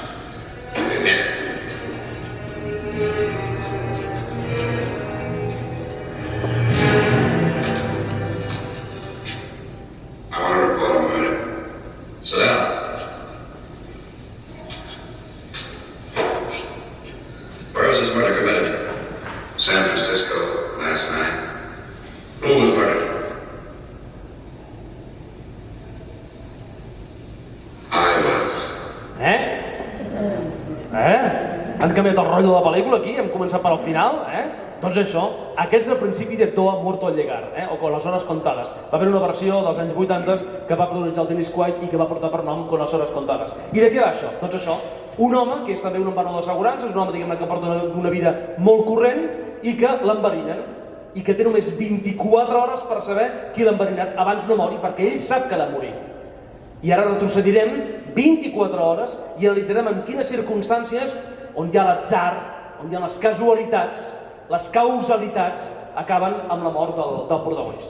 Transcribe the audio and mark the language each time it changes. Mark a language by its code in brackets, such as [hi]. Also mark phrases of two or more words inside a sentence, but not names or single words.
[en] I want to report a murder. Sit down. Where was this murder committed? San Francisco, last night. Who was murdered? [ca] Han canviat el rotllo de la pel·lícula aquí, hem començat per al final, Doncs això, aquest és el principi de Doa Muerto al llegar, o con las horas contadas. Va haver una versió dels anys 80 que va protagonitzar el Dennis Quaid i que va portar per nom Con las horas contadas. I de què va això? Doncs això, un home que és també un emprenedor d'assegurances, un home diguem-ne que porta una vida molt corrent i que l'enverinen i que té només 24 hores per saber qui l'ha enverinat abans no mori, perquè ell sap que ha de morir. I ara retrocedirem 24 hores i analitzarem en quines circumstàncies, on hi ha l'atzar, on hi ha les casualitats, les causalitats, acaben amb la mort del protagonista.